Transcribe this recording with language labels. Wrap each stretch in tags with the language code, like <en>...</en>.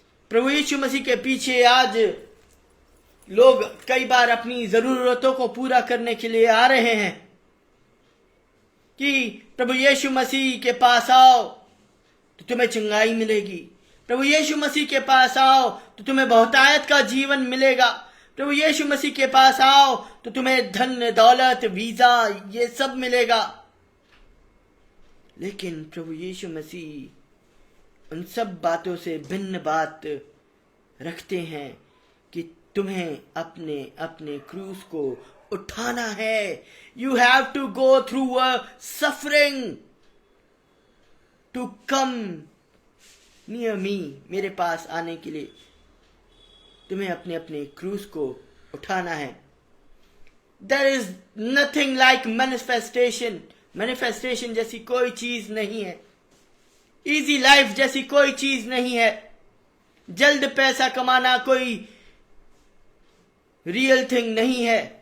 <hi>प्रभु यीशु मसीह के पीछे आज लोग कई बार अपनी जरूरतों को पूरा करने के लिए आ रहे हैं कि प्रभु यीशु मसीह के पास आओ तो तुम्हें चंगाई मिलेगी, प्रभु यीशु मसीह के पास आओ तो तुम्हें बहुतायत का जीवन मिलेगा, प्रभु यीशु मसीह के पास आओ तो तुम्हें धन दौलत वीजा ये सब मिलेगा। लेकिन प्रभु यीशु मसीह उन सब बातों से भिन्न बात रखते हैं कि तुम्हें अपने अपने क्रूस को उठाना है।</hi> <en>You have to go through a suffering to come near me.</en> <hi>मेरे पास आने के लिए तुम्हें अपने अपने क्रूस को उठाना है।</hi> <en>There is nothing like manifestation</en> <hi>manifestation जैसी कोई चीज नहीं है, इजी लाइफ जैसी कोई चीज नहीं है, जल्द पैसा कमाना कोई रियल थिंग नहीं है।</hi>